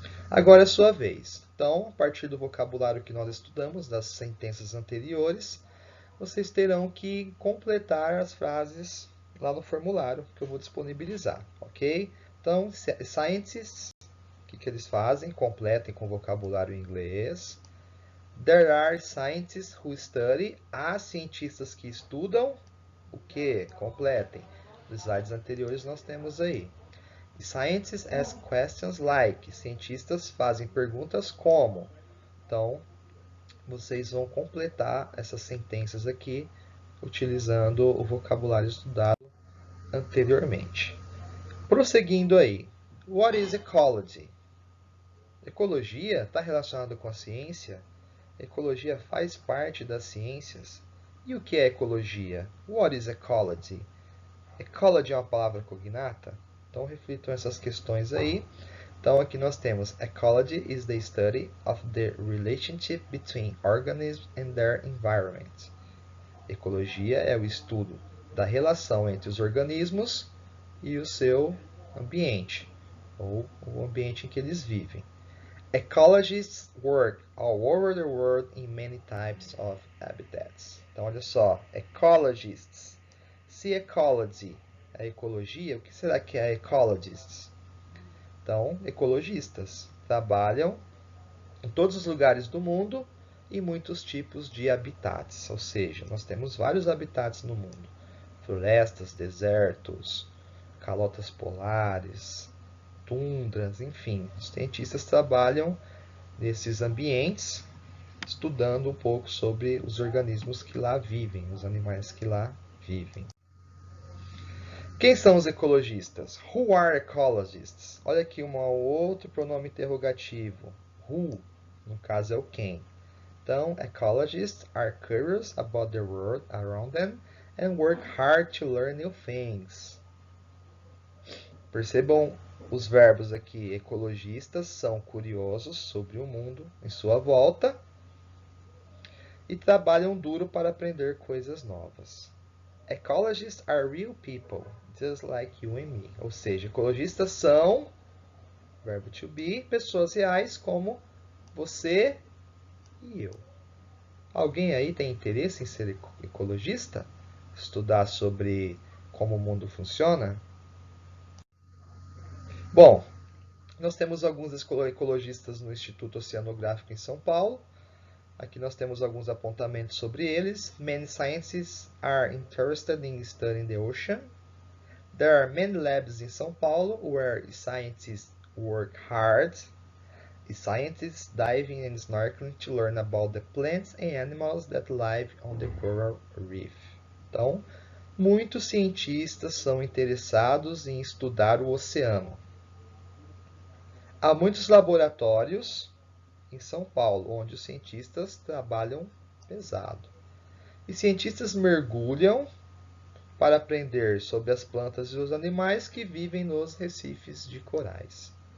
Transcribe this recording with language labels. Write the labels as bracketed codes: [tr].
[pt] Agora é a sua vez. Então, a partir do vocabulário que nós estudamos, das sentenças anteriores, vocês terão que completar as frases lá no formulário que eu vou disponibilizar, ok? Então, scientists, o que eles fazem? Completem com vocabulário em inglês. [en] There are scientists who study. [pt] Há cientistas que estudam. O que? Completem. Nos slides anteriores nós temos aí. [en] Scientists ask questions like. [pt] Cientistas fazem perguntas como. Então, vocês vão completar essas sentenças aqui utilizando o vocabulário estudado anteriormente. Prosseguindo aí. [en] What is ecology? [pt] Ecologia está relacionado com a ciência? Ecologia faz parte das ciências? E o que é ecologia? [en] What is ecology? [pt] Ecology é uma palavra cognata? Então reflitam essas questões aí. Então aqui nós temos [en] ecology is the study of the relationship between organisms and their environment. [pt] Ecologia é o estudo da relação entre os organismos e o seu ambiente, ou o ambiente em que eles vivem. [en] Ecologists work all over the world in many types of habitats. [pt] Então, olha só, ecologists. Se ecology é ecologia, o que será que é ecologists? Então, ecologistas trabalham em todos os lugares do mundo e muitos tipos de habitats, ou seja, nós temos vários habitats no mundo. Florestas, desertos, calotas polares, tundras, enfim. Os cientistas trabalham nesses ambientes, estudando um pouco sobre os organismos que lá vivem, os animais que lá vivem. Quem são os ecologistas? [en] Who are ecologists? [pt] Olha aqui um outro pronome interrogativo. Who, no caso, é o quem. [en] Então, ecologists are curious about the world around them and work hard to learn new things. [pt] Percebam os verbos aqui. Ecologistas são curiosos sobre o mundo em sua volta e trabalham duro para aprender coisas novas. [en] Ecologists are real people, just like you and me. [pt] Ou seja, ecologistas são, verbo to be, pessoas reais como você e eu. Alguém aí tem interesse em ser ecologista? Estudar sobre como o mundo funciona? Bom, nós temos alguns ecologistas no Instituto Oceanográfico em São Paulo. Aqui nós temos alguns apontamentos sobre eles. [en] Many scientists are interested in studying the ocean. There are many labs in São Paulo where scientists work hard. Scientists diving and snorkeling to learn about the plants and animals that live on the coral reef. [pt] Então, muitos cientistas são interessados em estudar o oceano. Há muitos laboratórios em São Paulo, onde os cientistas trabalham pesado. E cientistas mergulham para aprender sobre as plantas e os animais que vivem nos recifes de corais.